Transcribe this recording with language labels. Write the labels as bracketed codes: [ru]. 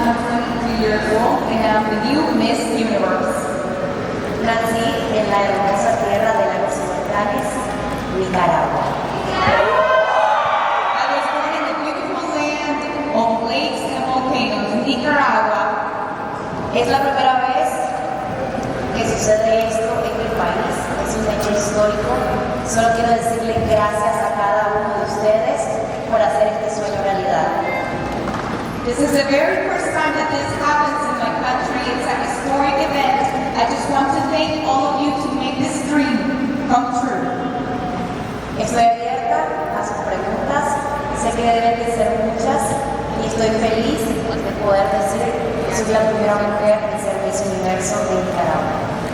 [en] I'm 22 years old and I'm the new Miss Universe. [es] Nací en la hermosa tierra de lagos y volcanes, Nicaragua. [en] I was born in the beautiful land of lakes and volcanoes, Nicaragua. [es] Es la primera vez que sucede esto en mi país, es un hecho histórico. Solo quiero decirle gracias a cada uno de ustedes por hacer este sueño realidad. [en] This is the very first time that this happens in my country. It's a historic event. I just want to thank all of you to make this dream come true. [es] Estoy abierta a sus preguntas, sé que deben de ser muchas y estoy feliz de poder decir que soy la primera mujer en ser Miss Universo de Nicaragua.